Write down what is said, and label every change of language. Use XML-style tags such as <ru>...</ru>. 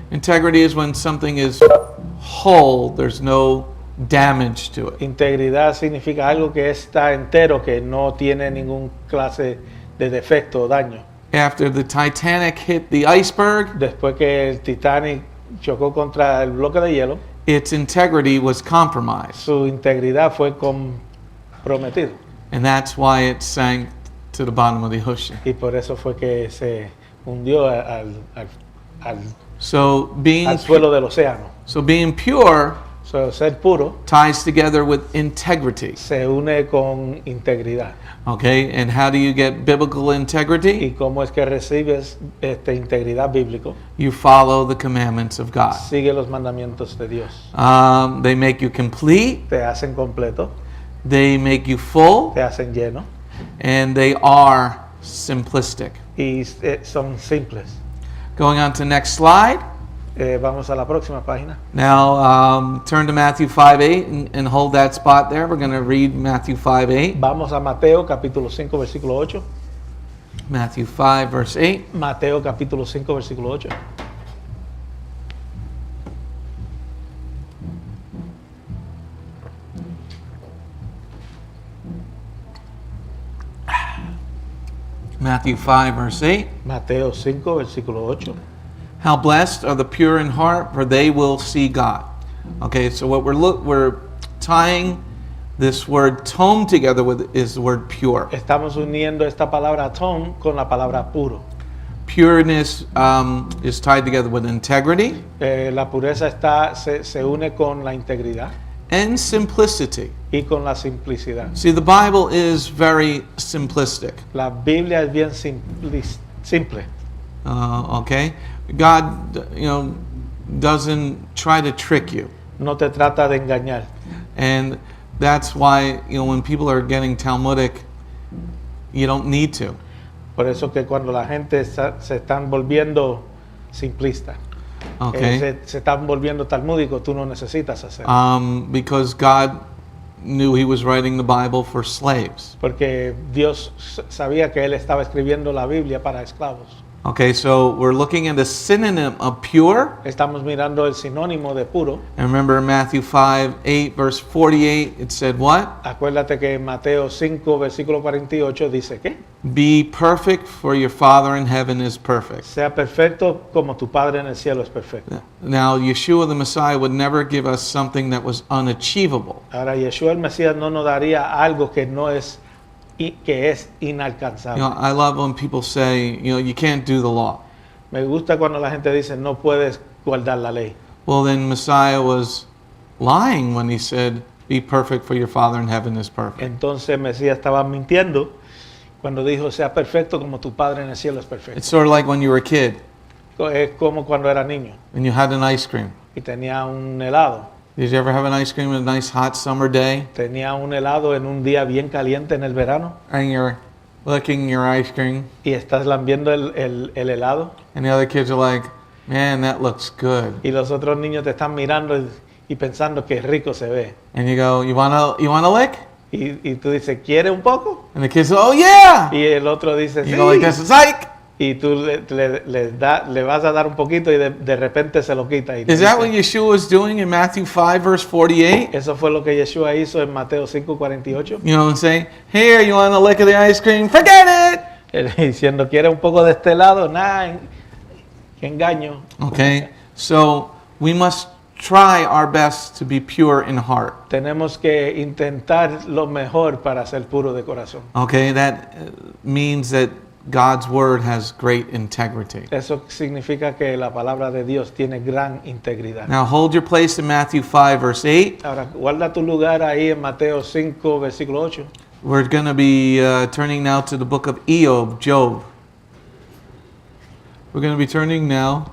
<en>Integrity is when something is whole, there's no damage to it.</en> <es>Integridad significa algo que está entero, que no tiene ningún clase de defecto o daño.</es> <en>After the Titanic hit the iceberg,</en> <es>Después que el Titanic chocó contra el bloque de hielo,</es> <en>its integrity was compromised.</en> <es>su integridad fue comprometido.</es> <en>And that's why it sank to the bottom of the ocean.</en> <es>Y por eso fue que se hundió al</es> <en>So being</en> <es>suelo del océano.</es> <en>pure</en> <es>So, ser puro</es> <en>ties together with integrity.</en> <es>se une con integridad.</es> <en>Okay, and how do you get biblical integrity?</en> <es>¿Y cómo es que recibes integridad bíblico?</es> <en>You follow the commandments of God.</en> <es>Sigue los mandamientos de Dios.</es> <en>They make you complete,</en> <es>Te hacen completo,</es> <en>they make you full,</en> <es>te hacen lleno</es> <en>and they are simplistic.</en> <es>y son simples.</es> <en>Going on to the next slide.</en> <es>Vamos a la próxima página.</es> <en>Now turn to Matthew 5:8 and hold that spot there. We're going to read Matthew 5:8.</en> <es>Vamos a Mateo capítulo 5 versículo 8.</es> <en>Matthew 5 verse 8.</en> <es>Mateo capítulo 5 versículo 8.</es> <en>Matthew 5 verse 8.</en> <es>Mateo 5 versículo 8.</es> <en>How blessed are the pure in heart, for they will see God. Okay, so what we're tying this word tome together with is the word pure.</en> <es>Estamos uniendo esta palabra tom con la palabra puro.</es> <en>Pureness is tied together with integrity</en> <es>La pureza se une con la integridad</es> <en>and simplicity.</en> <es>y con la simplicidad.</es> <en>See, the Bible is very simplistic.</en> <es>La Biblia es bien simple.</es> <en>Okay, God, doesn't try to trick you,</en> <es>No te trata de engañar.</es> <en>and that's why when people are getting Talmudic, you don't need to.</en> <es>Por eso que cuando la gente se están volviendo simplistas,</es> <en>Okay,</en> <es>se están volviendo talmúdicos, tú no necesitas hacer.</es> <en>because God knew He was writing the Bible for slaves.</en> <es>Porque Dios sabía que Él estaba escribiendo la Biblia para esclavos.</es> <en>Okay, so we're looking at a synonym of pure.</en> <es>Estamos mirando el sinónimo de puro.</es> <en>And remember Matthew 5:8 verse 48, it said what?</en> <es>Acuérdate que Mateo 5, versículo 48 dice que</es> <en>Be perfect, for your Father in heaven is perfect.</en> <es>sea perfecto como tu Padre en el cielo es perfecto.</es> <en>Now, Yeshua the Messiah would never give us something that was unachievable.</en> <es>Ahora, Yeshua el Mesías no nos daría algo que no es que es inalcanzable.</es> <en>I love when people say, you can't do the law.</en> <es>Me gusta cuando la gente dice no puedes guardar la ley.</es> <en>Well, then Messiah was lying when he said, be perfect, for your Father in heaven is perfect.</en> <es>Entonces Mesías estaba mintiendo cuando dijo sea perfecto como tu Padre en el cielo es perfecto.</es> <en>It's sort of like when you were a kid</en> <es>Es como cuando era niño</es> <en>and you had an ice cream.</en> <es>y tenía un helado.</es> <en>Did you ever have an ice cream on a nice hot summer day?</en> <es>Tenía un helado en un día bien caliente en el verano</es> <en>And you're licking your ice cream,</en> <es>y estás lambiendo el helado</es> <en>and the other kids are like, Man, that looks good.</en> <es>Y los otros niños te están mirando y pensando que rico se ve.</es> <en>And you go, you wanna lick?</en> <es>Y tú dices, ¿quiere un poco?</es> <en>And the kids go, oh yeah!</en> <es>Y el otro dice,</es> <en>You go like this,</en> <es>sí.</es> <en>psych!</en> <es>Y tú le vas a dar un poquito y de repente se lo quita. Y</es> <en>Is that what Yeshua was doing in Matthew 5 verse 48?</en> <es>eso fue lo que Yeshua hizo en Mateo 5:48.</es> <en>You know what I'm saying? Here, you want a lick of the ice cream? Forget it!</en> <es>Él diciendo, ¿quiere un poco de este lado? Nada, qué engaño.</es> <en>Okay, so we must try our best to be pure in heart.</en> <es>Tenemos que intentar lo mejor para ser puro de corazón.</es> <en>Okay, that means that God's word has great integrity.</en> <es>Eso significa que la palabra de Dios tiene gran integridad.</es> <en>Now hold your place in Matthew 5 verse 8.</en> <es>Ahora, guarda tu lugar ahí en Mateo 5, versículo 8.</es> <en>We're going to be turning now to the book of Job. We're going to be turning now</en>